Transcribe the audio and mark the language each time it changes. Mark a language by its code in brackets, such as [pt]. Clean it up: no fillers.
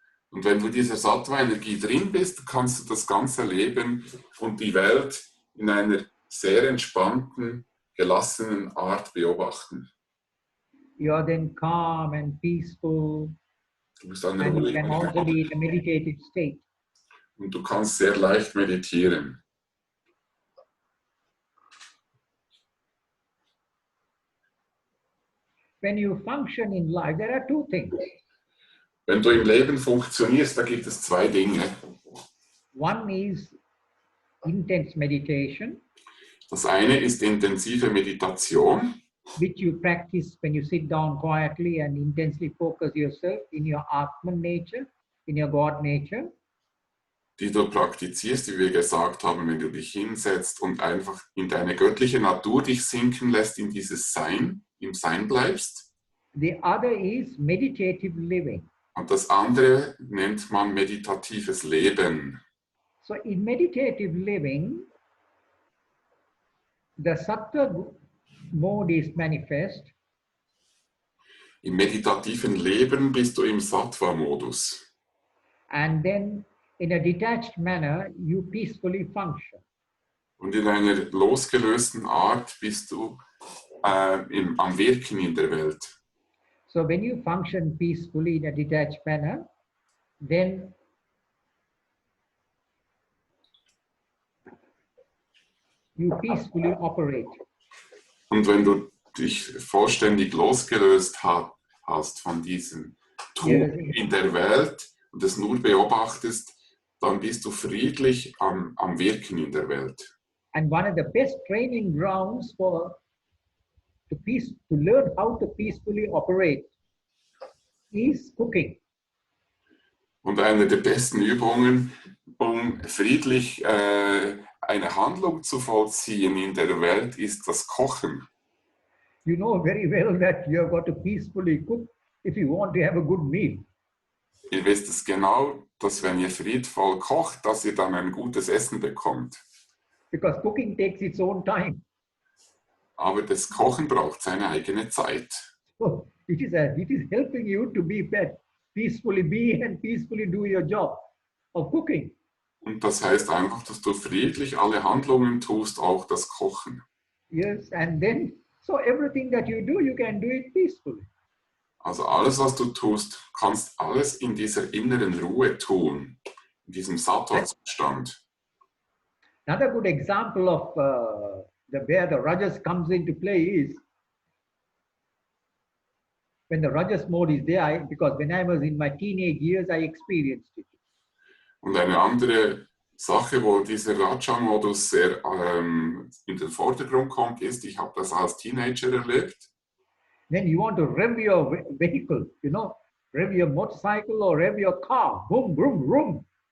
[de] Und wenn du in dieser Sattva-Energie drin bist, kannst du das ganze Leben und die Welt in einer sehr entspannten, gelassenen Art beobachten. [en] You are then calm and peaceful, [de] Du bist dann [en] and you [de] ruhig [en] can also be in a meditative state. [de] und du kannst sehr leicht meditieren. [en] when you function in life, there are two things. [de] Wenn du im Leben funktionierst, da gibt es zwei Dinge. [en] One is intense meditation, [de] Das eine ist intensive Meditation, [en] which you practice when you sit down quietly and intensely focus yourself in your Atman nature, in your God nature. [de] die du praktizierst, wie wir gesagt haben, wenn du dich hinsetzt und einfach in deine göttliche Natur dich sinken lässt, in dieses Sein, im Sein bleibst. [en] The other is meditative living. [de] Und das andere nennt man meditatives Leben. [en] So in meditative living, the sattva mode is manifest. [de] Im meditativen Leben bist du im Sattva-Modus. [en] And then in a detached manner, you peacefully function. [de] Und in einer losgelösten Art bist du am Wirken in der Welt. [en] So when you function peacefully in a detached manner, then you peacefully operate. [de] Und wenn du dich vollständig losgelöst hast von diesem Tun in der Welt und es nur beobachtest, dann bist du friedlich am Wirken in der Welt. [en] And one of the best training grounds to learn how to peacefully operate is cooking. [de] Und eine der besten Übungen, um friedlich eine Handlung zu vollziehen in der Welt, ist das Kochen. [en] You know very well that you have got to peacefully cook if you want to have a good meal. [de] Ihr wisst es genau, dass wenn ihr friedvoll kocht, dass ihr dann ein gutes Essen bekommt. [en] Because cooking takes its own time. [de] Aber das Kochen braucht seine eigene Zeit. [en] So it is helping you to peacefully be and peacefully do your job of cooking. [de] Und das heißt einfach, dass du friedlich alle Handlungen tust, auch das Kochen. [en] Yes, and then, so everything that you do, you can do it peacefully. [de] Also alles, was du tust, kannst alles in dieser inneren Ruhe tun, in diesem Sattva-Zustand. [en] Another good example of where the rajas comes into play is when the rajas mode is there, because when I was in my teenage years, I experienced it. [de] Und eine andere Sache, wo dieser Raja-Modus sehr in den Vordergrund kommt, ist, ich habe das als Teenager erlebt. [en] Then you want to rev your vehicle, rev your motorcycle or rev your car, boom, boom, boom.